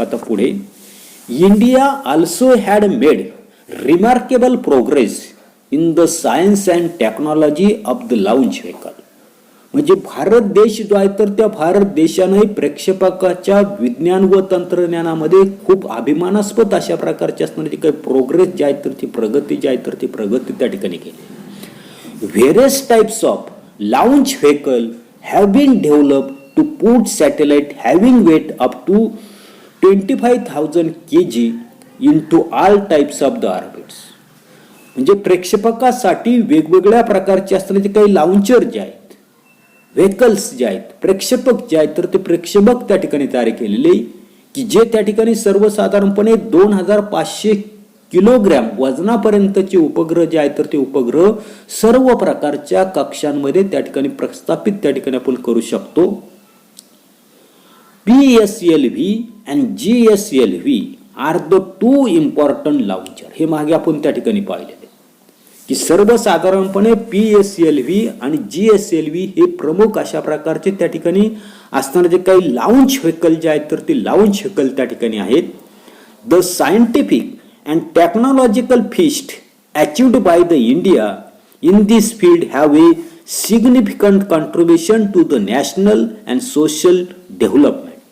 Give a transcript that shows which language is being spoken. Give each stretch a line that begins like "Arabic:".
Marathi: आता पुढे
English: India also had made remarkable progress in the science and technology of the launch vehicle.
Marathi: म्हणजे भारत देश जो आहे तर त्या भारत देशाने प्रक्षेपकाच्या विज्ञान व तंत्रज्ञानामध्ये खूप अभिमानास्पद अशा प्रकारची असणारी काही प्रोग्रेस जी आहे तर ती प्रगती जी आहे तर ती प्रगती त्या ठिकाणी केली.
English: Various types of launch vehicle have been developed to put satellite having weight up to 25,000 kg into all types of the orbits.
Marathi: म्हणजे प्रक्षेपकासाठी वेगवेगळ्या प्रकारचे असणारे काही लाउंचर जे आहेत व्हेकल्स जे आहेत प्रक्षेपक जे आहेत तर ते प्रक्षेपक त्या ठिकाणी तयार केलेले की जे त्या ठिकाणी सर्वसाधारणपणे 2500 किलोग्रॅम वजनापर्यंतचे उपग्रह जे आहेत तर ते उपग्रह सर्व प्रकारच्या कक्षांमध्ये त्या ठिकाणी प्रस्थापित त्या ठिकाणी आपण करू शकतो.
English: PSLV and GSLV are the two important launcher.
Marathi: हे मागे आपण त्या ठिकाणी पाहिलेले की सर्वसाधारणपणे PSLV आणि GSLV हे प्रमुख अशा प्रकारचे त्या ठिकाणी असणारे जे काही लॉन्च व्हेकल जे आहेत तर ते लॉन्च व्हेकल त्या ठिकाणी आहेत.
English: The scientific and technological feast achieved by the India in this field have a significant contribution to the national and social development.